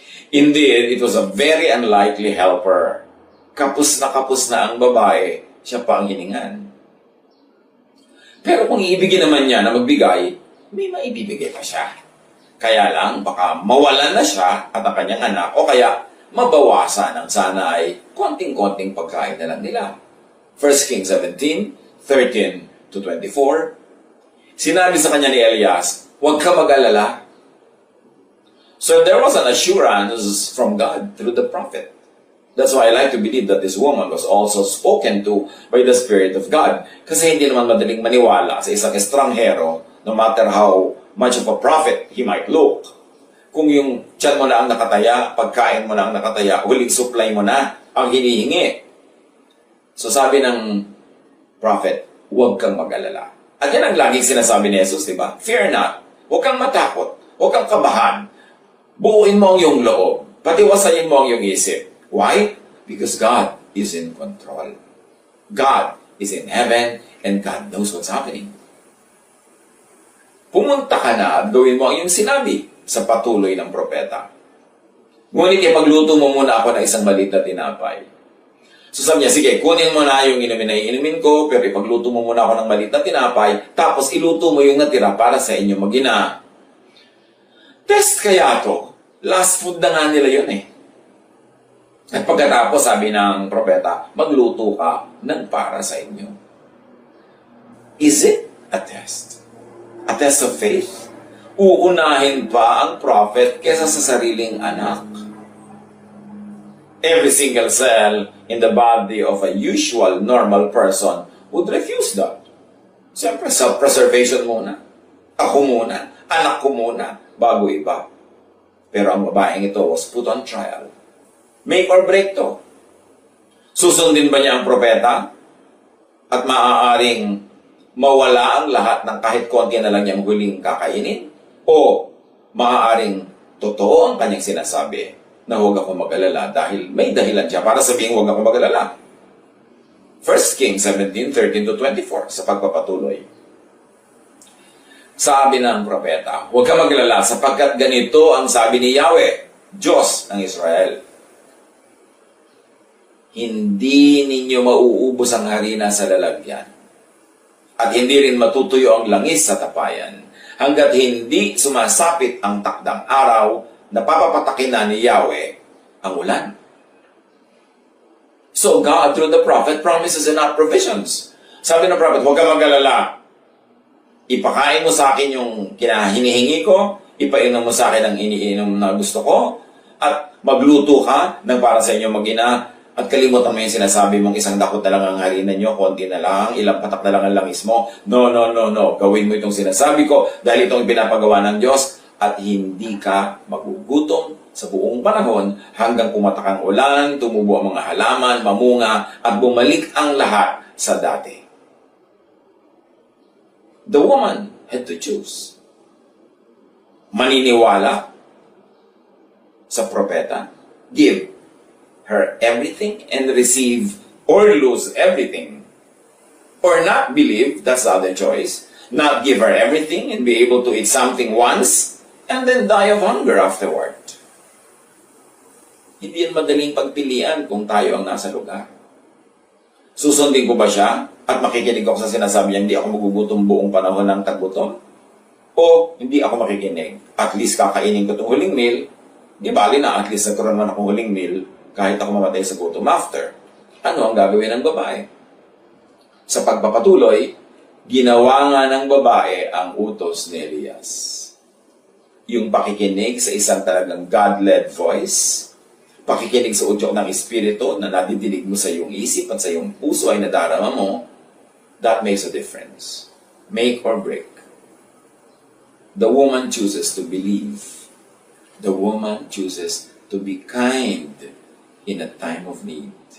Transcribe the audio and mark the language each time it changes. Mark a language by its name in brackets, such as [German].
[English] Indeed, it was a very unlikely helper. [Filipino] Kapos na ang babae, siya pa ang hiningan. Pero kung iibigin naman niya na magbigay, may maibibigay pa siya. Kaya lang, baka mawalan na siya at ang kanyang anak o kaya mabawasan ang sana ay konting-konting pagkain na lang nila. 1 Kings 17:13-24. Sinabi sa kanya ni Elias, huwag ka mag-alala. [English] So there was an assurance from God through the prophet. That's why I like to believe that this woman was also spoken to by the Spirit of God. [Filipino] Kasi hindi naman madaling maniwala sa isang estranghero, [English] no matter how much of a prophet he might look. [Filipino] Kung yung tiyan mo na ang nakataya, pagkain mo na ang nakataya, huling supply mo na ang hinihingi. So sabi ng prophet, huwag kang mag-alala. At yan ang laging sinasabi ni Jesus, di ba? [English] Fear not. [Filipino] Huwag kang matakot. Huwag kang kabahan. Buuin mo ang iyong loob. Patiwasayin mo ang iyong isip. [English] Why? Because God is in control. God is in heaven and God knows what's happening. [Filipino] Pumunta ka na at gawin mo ang iyong sinabi sa patuloy ng propeta. Ngunit ipagluto mo muna ako ng isang maliit na tinapay. So sabi niya, sige, kunin mo na yung inumin na inumin ko, pero ipagluto mo muna ako ng maliit na tinapay, tapos iluto mo yung natira para sa inyo mag-ina. Test kaya to. Last food na nga nila yun eh. At pagkatapos, sabi ng propeta, magluto ka ng para sa inyo. [English] Is it a test? A test of faith? [Filipino] Uunahin pa ang prophet kesa sa sariling anak. [English] Every single cell in the body of a usual, normal person would refuse that. [Filipino] Siyempre, self-preservation muna. Ako muna, anak ko muna, bago iba. Pero ang babaeng ito [English] was put on trial. Make or break to. [Filipino] Susundin ba niya ang propeta? At maaaring mawala ang lahat ng kahit konti na lang niyang huling kakainin? O maaaring totoo ang kanyang sinasabi na huwag ako mag-alala dahil may dahilan siya para sabihin huwag ako mag-alala? 1 Kings 17:13-24 sa pagpapatuloy. Sabi ng propeta, huwag ka mag-alala sapagkat ganito ang sabi ni Yahweh, Diyos ng Israel. Hindi ninyo mauubos ang harina sa lalagyan at hindi rin matutuyo ang langis sa tapayan hanggat hindi sumasapit ang takdang araw na papapatakin na ni Yahweh ang ulan. [English] So God, through the prophet, promises and not provisions. [Filipino] Sabi ng prophet, huwag ka mag-alala. Ipakain mo sa akin yung hinihingi ko, ipainom mo sa akin ang iniinom na gusto ko, at magluto ka ng para sa inyo mag-ina, at kalimutan mo yung sinasabi mong isang dakot na lang ang harina nyo, konti na lang, ilang patak na lang ang langis mo. No. Gawin mo itong sinasabi ko dahil itong pinapagawa ng Diyos at hindi ka magugutom sa buong panahon hanggang pumatak ang ulan, tumubo ang mga halaman, mamunga, at bumalik ang lahat sa dati. [English] The woman had to choose. [Filipino] Maniniwala sa propeta, [English] give her everything and receive or lose everything. Or not believe, that's the other choice. Not give her everything and be able to eat something once and then die of hunger afterward. [Filipino] Hindi yan madaling pagpilian kung tayo ang nasa lugar. Susundin ko ba siya at makikinig ako sa sinasabi niya, hindi ako magugutom buong panahon ng taggutom? O hindi ako makikinig? At least kakainin ko itong huling meal, di bali na at least nagkaroon man akong huling meal kahit ako mamatay sa gutom after. Ano ang gagawin ng babae? Sa pagpapatuloy, ginawa nga ng babae ang utos ni Elias. Yung pakikinig sa isang talagang God-led voice, pakikinig sa udyok ng Espiritu na nadidinig mo sa iyong isip at sa iyong puso ay nadarama mo, [English] that makes a difference. Make or break. The woman chooses to believe. The woman chooses to be kind in a time of need.